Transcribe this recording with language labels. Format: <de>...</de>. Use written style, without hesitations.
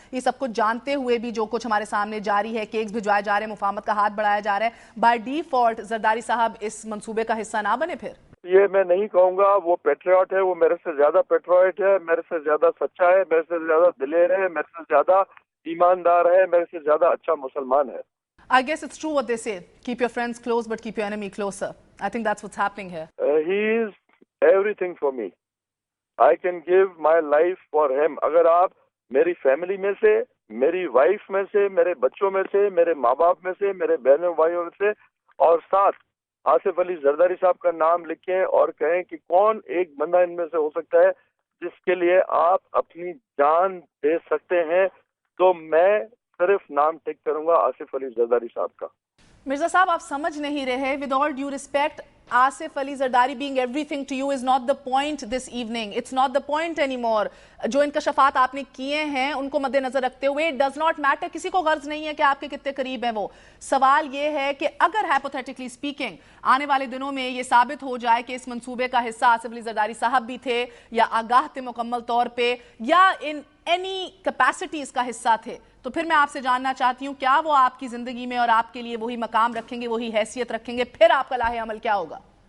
<ur>یہ سب کچھ جانتے ہوئے بھی جو کچھ ہمارے سامنے جاری ہے، کیکس بھجوائے جا رہے ہیں، مفاہمت کا ہاتھ بڑھایا جا رہا ہے، بائی ڈیفالٹ زرداری صاحب اس منصوبے کا حصہ نہ بنے. پھر یہ میں نہیں کہوں گا وہ پیٹریوٹ ہے، وہ میرے سے زیادہ پیٹریوٹ ہے، میرے سے زیادہ سچا ہے، میرے سے زیادہ دلیر ہے، میرے سے زیادہ ایماندار ہے، میرے سے زیادہ اچھا مسلمان ہے.</ur> <en>I guess it's true what they say. Keep your friends close but keep your enemy closer. I think that's what's happening here. He is everything for me. I can give my life for him.</en> <ur>اگر آپ میری family میں سے، میری wife میں سے، میرے بچوں میں سے، میرے ماں باپ میں سے، میرے بہنوں بھائیوں میں سے، اور ساتھ آصف علی زرداری صاحب کا نام لکھیں اور کہیں کہ کون ایک بندہ ان میں سے ہو سکتا ہے جس کے لیے آپ اپنی جان دے سکتے ہیں، تو میں صرف نام ٹک کروں گا آصف علی زرداری صاحب کا. مرزا صاحب، آپ سمجھ نہیں رہے.</ur> <en>With all due respect, Asif Ali Zardari being everything to you is not the point this evening. It's not the point anymore.</en> <ur>جو انکشافات آپ نے کیے ہیں ان کو مد نظر رکھتے ہوئے</ur> <en>it does not matter.</en> <ur>کسی کو غرض نہیں ہے کہ آپ کے کتنے قریب ہیں وہ. سوال یہ ہے کہ اگر</ur> <en>hypothetically speaking</en> <ur>آنے والے دنوں میں یہ ثابت ہو جائے کہ اس منصوبے کا حصہ آصف علی زرداری صاحب بھی تھے یا آگاہ تھے مکمل طور پہ یا</ur> <en>in any capacities</en> <ur>کا حصہ تھے، تو پھر میں آپ سے جاننا چاہتی ہوں کیا وہ آپ کی زندگی میں اور آپ کے لیے وہی مقام رکھیں گے، وہی حیثیت رکھیں گے؟ پھر آپ کا لاہ عمل کیا ہوگا؟</ur>